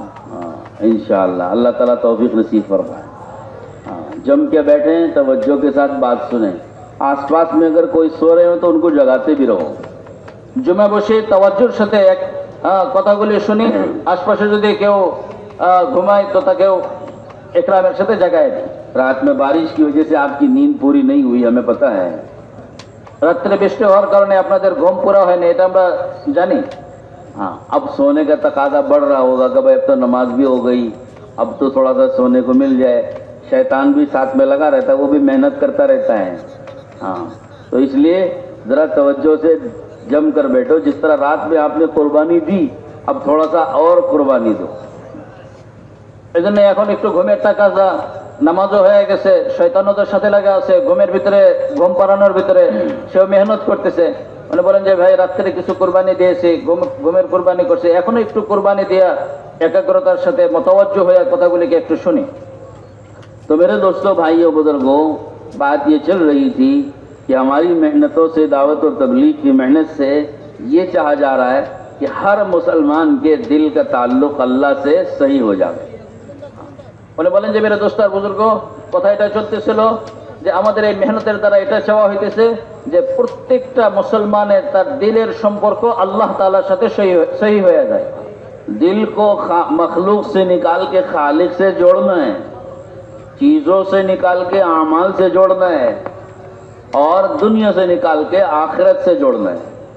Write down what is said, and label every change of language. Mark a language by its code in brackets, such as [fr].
[hi] हाँ, इंशाअल्लाह अल्लाह ताला तौफीक नसीब फरमाए। हाँ, जम के बैठे, तवज्जो के साथ बात सुने। आसपास में अगर कोई सो रहे हो तो उनको जगाते भी रहो। [bn] জমে বসে তাওয়াজ্জুর সাথে কথাগুলি শুনি, আশপাশে যদি কেউ ঘুমায় তো তাকেও একরামের সাথে জাগায় দিই। [hi] रात में बारिश की वजह से आपकी नींद पूरी नहीं हुई, हमें पता है। [bn] রাত্রে বৃষ্টি হওয়ার কারণে আপনাদের ঘুম পুরা হয়নি, এটা আমরা জানি। [hi] हाँ, अब सोने का तकादा बढ़ रहा होगा कि भाई अब तो नमाज भी हो गई, अब तो थोड़ा सा सोने को मिल जाए। शैतान भी साथ में लगा रहता है, वो भी मेहनत करता रहता है। हाँ, तो इसलिए ज़रा तवज्जो से जम कर बैठो। जिस तरह रात में आपने कुर्बानी दी, अब थोड़ा सा और कुर्बानी दो। [bn] এই জন্য এখন একটু ঘুমের তাকাজা, নামাজও হয়ে গেছে, শয়তানও তো সাথে লাগা আছে, ঘুমের ভিতরে ঘুম পাড়ানোর ভিতরে সেও মেহনত করতেছে। উনি বলেন যে ভাই রাত্রে কিছু কোরবানি দিয়েছে, ঘুমের কোরবানি করছে, এখনো একটু কোরবানি দেয়া একাগ্রতার সাথে মোতাওয়াজ্জো হয়ে কথাগুলিকে একটু শুনি। [hi] तो मेरे दोस्तों, भाइयों, बुजुर्गों, बात ये चल रही थी कि हमारी मेहनतों से, दावत और तबलीग की मेहनत से ये चाहा जा रहा है कि हर मुसलमान के दिल का ताल्लुक अल्लाह से सही हो जाए। [bn] উনি বলেন যে মেরে দোস্ত আর বুজুর্গ, কথা এটা চলতেছিল যে আমাদের এই মেহনতের দ্বারা এটা চাওয়া হইতেছে যে প্রত্যেকটা মুসলমানের তার দিলের সম্পর্ক আল্লাহ তাআলার সাথে সহি হয়ে যায়। [hi] दिल को मखलूक से निकाल के खालिक से जोड़ना है, चीज़ों से निकाल के आमाल से जोड़ना है और दुनिया से निकाल के आखिरत से जोड़ना है।